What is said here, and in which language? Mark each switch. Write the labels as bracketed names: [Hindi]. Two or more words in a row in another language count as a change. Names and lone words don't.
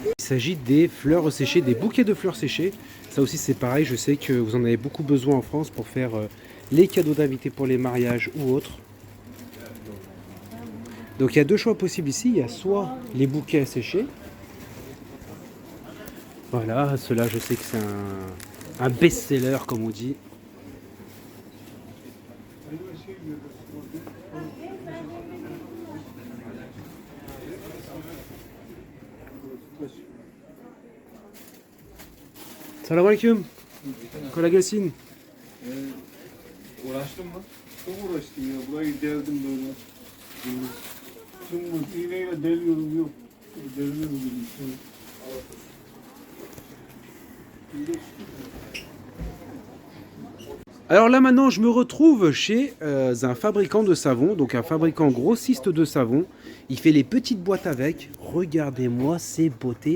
[French] Il s'agit des fleurs séchées, des bouquets de fleurs séchées. Ça aussi c'est pareil, je sais que vous en avez beaucoup besoin en France pour faire les cadeaux d'invités pour les mariages ou autres. Donc il y a deux choix possibles ici, il y a soit les bouquets à sécher. Voilà, ceux-là je sais que c'est un best-seller comme on dit. [Turkish] Selamünaleyküm. Kolay gelsin. Uğraştın mı? Çok uğraştım ya. Burayı deldim böyle. Tüm iğneyle deliyorum yok. Deliyorum dedim. [French] Alors là maintenant je me retrouve chez un fabricant de savon, donc un fabricant grossiste de savon. Il fait les petites boîtes avec. Regardez-moi ces beautés.